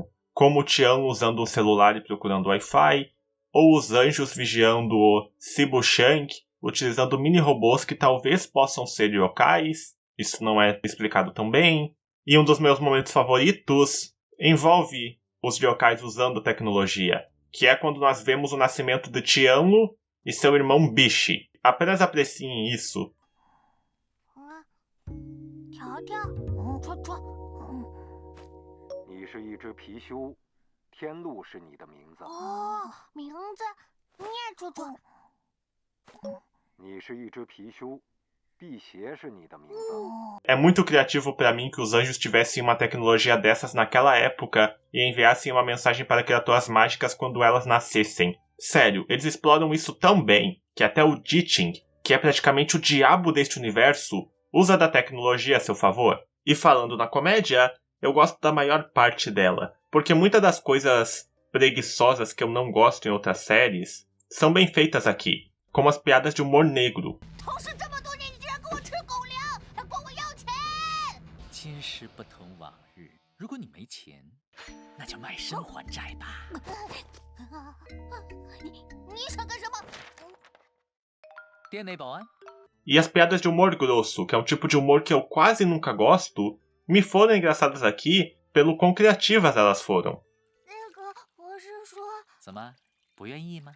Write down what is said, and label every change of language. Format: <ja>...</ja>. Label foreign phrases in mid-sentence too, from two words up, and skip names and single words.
<pt>Como o Tian usando um celular e procurando Wi-Fi, ou os anjos vigiando o Sibu Shang, utilizando mini-robôs que talvez possam ser yokais, isso não é explicado tão bem. E um dos meus momentos favoritos envolve os yokais usando tecnologia, que é quando nós vemos o nascimento de Tianlu e seu irmão Bishi. Apenas apreciem isso.</pt> <zh>瞧瞧，戳，你是一只貔貅，天路是你的名字。哦，名字念出。你是一只貔貅， 辟邪是你的名字。</zh> <pt>É muito criativo pra mim que os anjos tivessem uma tecnologia dessas naquela época e enviassem uma mensagem para criaturas mágicas quando elas nascessem. Sério, eles exploram isso tão bem que até o Ditching, que é praticamente o diabo deste universo, usa da tecnologia a seu favor. E falando na comédia, eu gosto da maior parte dela, porque muitas das coisas preguiçosas que eu não gosto em outras séries são bem feitas aqui, como as piadas de humor negro.</pt> <zh>同事这么多年，你竟然跟我吃狗粮，还管我要钱！今时不同往日，如果你没钱，那就卖身还债吧。你想干什么？店内保安，</zh> <pt>E as piadas de humor grosso, que é um tipo de humor que eu quase nunca gosto, me foram engraçadas aqui pelo quão criativas elas foram.</pt> <zh>那个，我是说，怎么不愿意吗？</zh>